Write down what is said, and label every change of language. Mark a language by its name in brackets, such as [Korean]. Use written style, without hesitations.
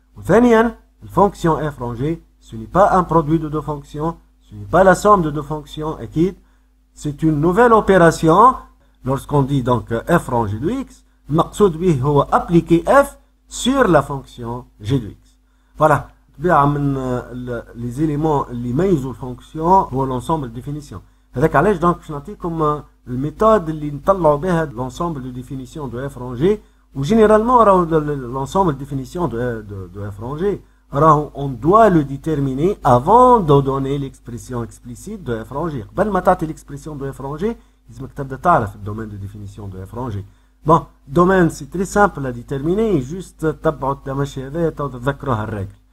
[Arabic] وثانيا [French] الfonction f rangée, ce n'est pas un produit de deux fonctions, ce n'est pas la somme de deux fonctions, أكيد. C'est une nouvelle opération. Lorsqu'on dit donc f rangé de x, [Arabic] المقصود به هو [French] appliquer f sur la fonction g de x. Voilà. [Arabic] طبيعة من les éléments اللي يميزوا الفونكسيون هو l'ensemble de définition. هذاك علاش دونك باش نعطيكم الميثود اللي نطلعوا بها l'ensemble de définition de f rangé. وجينيرالمون راهو [French] l'ensemble de définition de f rangé راهو on doit le déterminer avant de donner l'expression explicite de f rangé. [Arabic] قبل ما تعطي l'expression de f rangé لازمك تبدا تعرف الدومين de définition de f rangé. [French] Bon, domaine c'est très simple à déterminer, juste [Arabic] تبعوا التمشي هذايا تذكروها الرجل.